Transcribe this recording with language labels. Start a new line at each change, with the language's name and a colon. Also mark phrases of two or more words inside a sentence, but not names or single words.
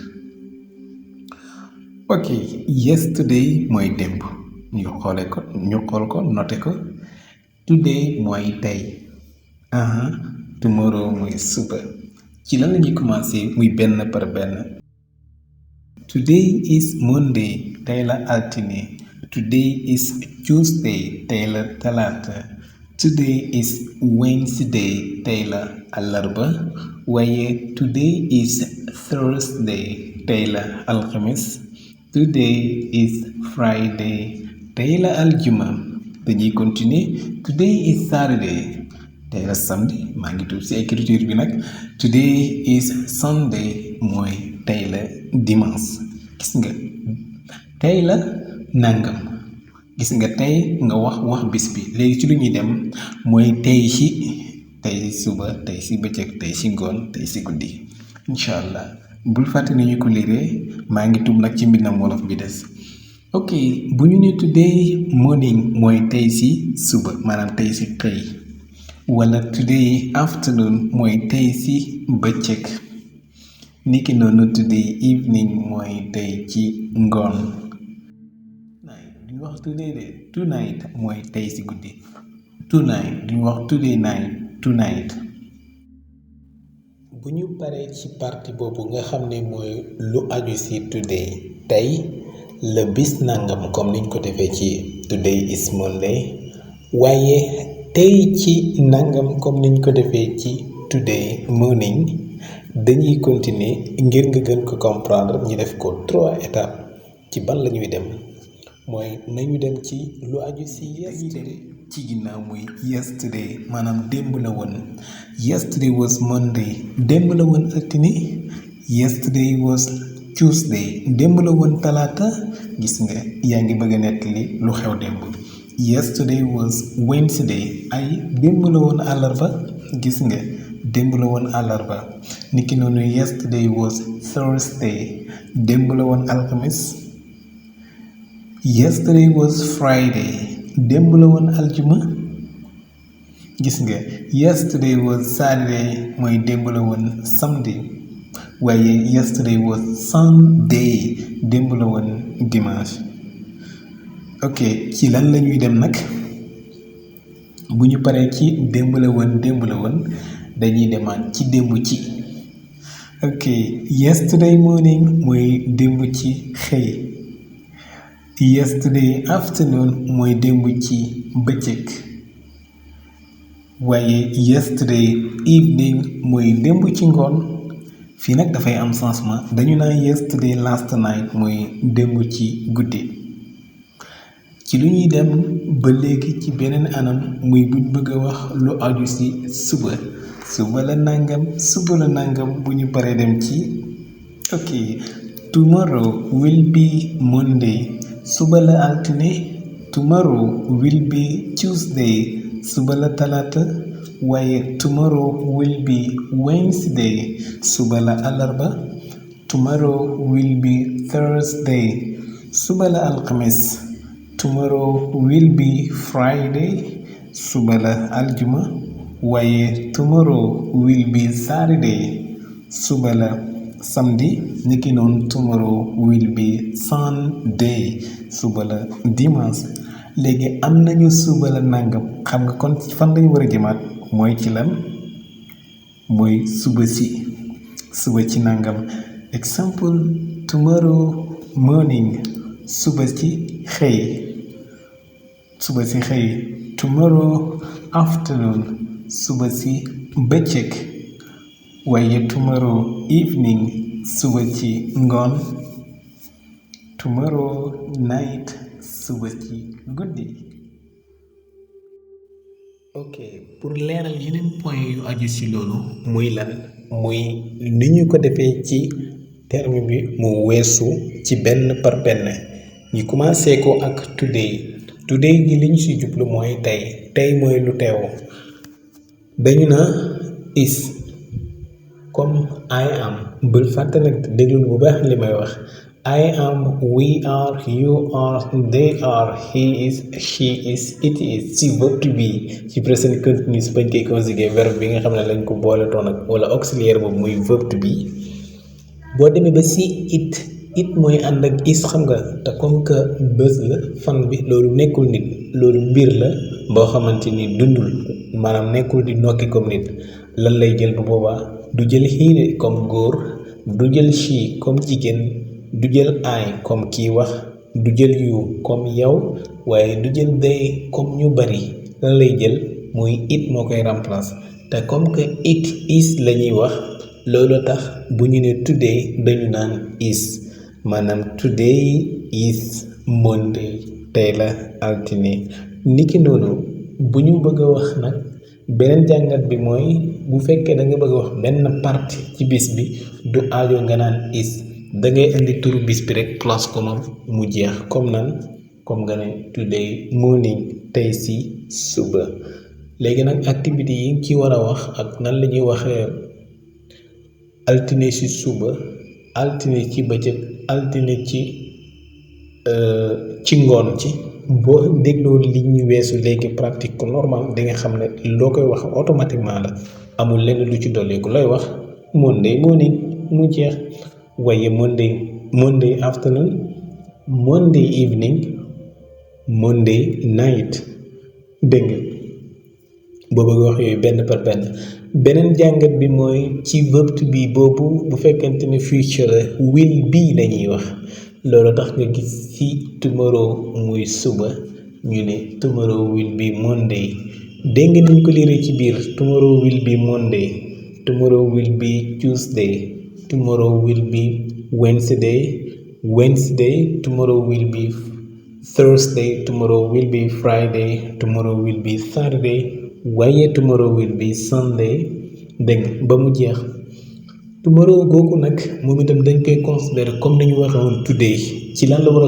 English: ok yesterday
Wolof: mooy démb ñu xool ko noté ko. today mooy tey. tomorrow mooy suba. ci lan lañuy commencer muy benn par benn.
English: today is Monday
Wolof: tey la altine.
English: today is Tuesday
Wolof: tey la talaata.
English: today is Wednesday
Wolof: tey la àllarba. waaye
English: today is Thursday
Wolof: tey la alxamis.
English: today is Friday
Wolof: tey la aljuma. dañuy continuer.
English: today is Saturday
Wolof: tey la samedi maa ngi tuub ci écriture bi nag.
English: today is Sunday
Wolof: mooy tey la dimanche. gis nga tey la nangam. gis nga tey nga wax bis bi léegi ci lu ñuy dem mooy tey ci tey suba tey ci bëccëg tey ci ngoon tey ci guddi
Arabic: incha allah
Wolof: bul fàtte ni ñu ko liiree maa ngi tuub nag ci mbindam wolof bi des. ok bu ñu ne
English: today morning
Wolof: mooy tey ci suba maanaam tey ci xëy wala
English: today afternoon
Wolof: mooy tey ci bëccëg niki noonu
English: today evening
Wolof: mooy tey ci ngoon. duñu wax today de tonight mooy tey ci guddi.
English: tonight
Wolof: duñu wax
English: today night tonight.
Wolof: bu ñu paree ci partie boobu nga xam ne mooy lu aju ci today tey la bis nangam comme niñ ko defee ci
English: today is Monday
Wolof: waaye tey ci nangam comme niñ ko defee ci
English: today morning
Wolof: dañuy continuer ngir nga gën ko comprendre ñu def ko 3 étapes ci ban la ñuy dem mooy nañu dem ci lu aju ci yesterday ci ginnaaw muy yesterday maanaam démb la woon.
English: yesterday was Monday
Wolof: démb la woon altine.
English: yesterday was Tuesday
Wolof: démb la woon talaata. gis nga yaa ngi bëgg a nettali lu xew démb.
English: yesterday was Wednesday
Wolof: ay démb la woon àllarba. gis nga démb la woon àllarba. niki noonu
English: yesterday was Thursday
Wolof: démb la woon alxamis.
English: yesterday was Friday
Wolof: démb la woon aljuma. gis nga
English: yesterday was Saturday
Wolof: mooy démb la woon samedi. waaye
English: yesterday was Sunday
Wolof: démb la woon dimanche. ok ci lan la ñuy dem nag bu ñu paree ci démb la woon dañuy demaat ci démb ci.
English: ok yesterday morning
Wolof: mooy démb ci xëy.
English: yesterday afternoon
Wolof: mooy démb ci bëccëg. waaye
English: yesterday evening
Wolof: mooy démb ci ngoon. fii nag dafay am changement dañu naan
English: yesterday last night
Wolof: mooy démb ci guddi. ci lu ñuy dem ba léegi ci beneen anam muy buñ bëgg a wax lu aju ci suba la nangam bu ñu paree dem ci.
English: ok tomorrow will be Monday
Wolof: suba la altine.
English: tomorrow will be Tuesday
Wolof: suba la talaata. waaye
English: tomorrow will be Wednesday
Wolof: suba la àllarba.
English: tomorrow will be Thursday
Wolof: suba la alxamis.
English: tomorrow will be Friday
Wolof: suba la aljuma. waaye
English: tomorrow will be Saturday
Wolof: suba la samedi. niki noonu
English: tomorrow will be Sunday
Wolof: suba la dimanche. léegi am nañu suba la nangam xam nga kon fan lañu war a jëmaat mooy ci lan mooy suba ci nangam. exemple
English: tomorrow morning
Wolof: suba ci xëy.
English: tomorrow afternoon
Wolof: suba ci bëccëg. waaye
English: tomorrow evening
Wolof: suba ci ngoon.
English: tomorrow night
Wolof: suba ci guddi. ok pour leeral yeneen point yu aju ci loolu muy lan muy ni ñu ko defee ci terme bi mu weesu ci benn par benn ñu commencé ko ak
English: today today
Wolof: gi li ñu ci jublu mooy tey mooy lu teew dañu na is comme
English: I am
Wolof: bul fàtte nag déglul bu baax li may wax
English: I am, we are, you are, they are, he is, she is, it is
Wolof: ci verbe
English: to be
Wolof: ci
English: present continuous
Wolof: bañ koy conjuguer verbe bi nga xam ne lañ ko boole toon ak wala auxiliaire boobu muy verbe to be boo demee ba ci it mooy ànd ak is xam nga te
French: comme que
Wolof: bés la fan bi loolu nekkul nit loolu mbir la boo xamante ni dundul maanaam nekkul di nokki comme nit lan lay jël bu boobaa du jël he comme góor du jël she comme jigéen du jël I comme kii wax du jël you comme yow waaye du jël they comme ñu bari lan lay jël muy it moo koy remplacer te
French: comme que
English: it is
Wolof: la ñuy wax loolu tax bu ñu ne today dañu naan is maanaam
English: today is Monday
Wolof: tey la altine niki noonu bu ñu bëgg a wax nag beneen jàngat bi mooy bu fekkee da nga bëgg a wax benn partie ci bis bi du aajo nga naan is da ngay indi turu bis bi rek place ko moom mu jeex comme nan comme nga ne
English: today morning
Wolof: tey si suba léegi nag activité yi ci war a wax ak nan la ñuy waxee altine ci suba altine ci bëccëg altine ci ngoon ci boo dégloo li ñu weesu léegi pratique ko normal di nga xam ne loo koy wax automatiquement la amul lenn lu ci dolleeku looy wax
English: Monday morning
Wolof: mu jeex waaye
English: Monday afternoon Monday evening Monday night
Wolof: dégg nga boo bëgg wax yooyu benn par benn beneen jàngat bi mooy ci verbe
English: to be
Wolof: boobu bu fekkente ne future la
English: will be
Wolof: lañuy wax loolu tax nga gis ci tomorrow muy suba ñu ne
English: tomorrow will be Monday
Wolof: dégg nga niñ ko liiree ci biir
English: tomorrow will be Monday tomorrow will
Wolof: be Tuesday tomorrow will be Wednesday tomorrow will be Thursday tomorrow will
English: be Friday tomorrow will be Saturday waaye tomorrow will be Sunday
Wolof: dégg ba mu jeex tomorrow googu nag moom itam dañ koy considérer comme ni ñu waxee woon today ci lan la war a